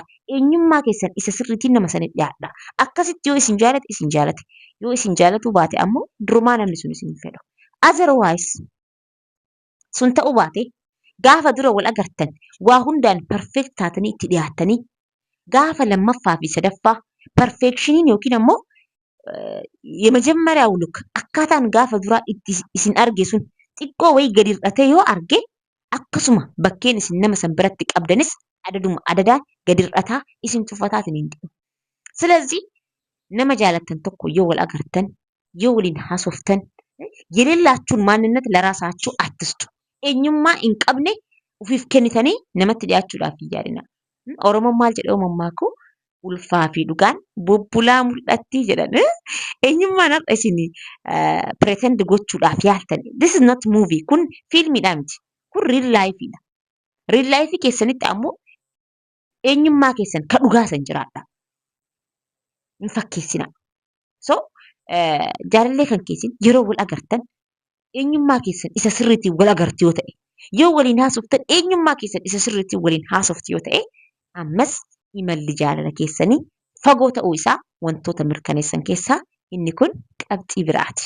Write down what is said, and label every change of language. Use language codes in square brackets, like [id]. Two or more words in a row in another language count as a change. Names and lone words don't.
[om] Eenyummaa keessan isa sirriitiin nama sanii dhiyaadha. Akkasitti yoo isin jaalate, yoo isin jaalatuu baate ammoo durumaa namni sun isin fedhu. Otherwise sun ta'uu baate gaafa dura wal agartan waa hundaan perfeekt taatanii itti dhiyaattanii gaafa lammaffaa fi sadaffaa perfeekshiniin yookiin ammoo [am] የመጀመሪያው ልክ [om] akkaataan gaafa duraa itti isin arge sun xiqqoo wayii gadi hir'atee yoo arge akkasuma bakkeen isin nama san biratti qabdanis adadaan gadi hir'ataa isin tuffataatiin hin deemu. ስለዚህ nama jaalattan tokko yoo wal agartan yoo waliin haasoftan [am] የሌላችሁን ማንነት ለራሳችሁ አትስጡ. [om] eenyummaa hin qabne ufiif kennitanii namatti dhiyaachuudhaaf hin yaadina. Oromoon maal jedhee mammaakuu ulfaa fi dhugaan bubbulaa mul'atti jedhan. Eenyummaan har'a isin pretend gochuudhaaf yaaltan. [en] This is not movie. [om] Kun fiilmiidha miti. Kun [en] real lifeidha. Real life [om] keessanitti ammoo eenyummaa keessan ka dhugaa san jiraadha. Hin fakkeessina. So jaalallee kan keessin yeroo wal agartan eenyummaa keessan isa sirriitiin wal agartu yoo ta'e, yoo waliin haasoftan eenyummaa keessan isa sirriitiin waliin haasoftu yoo ta'e, ammas imalli jaalala keessanii fagoo ta'uu isaa wantoota mirkaneessan keessaa inni kun qabxii biraati.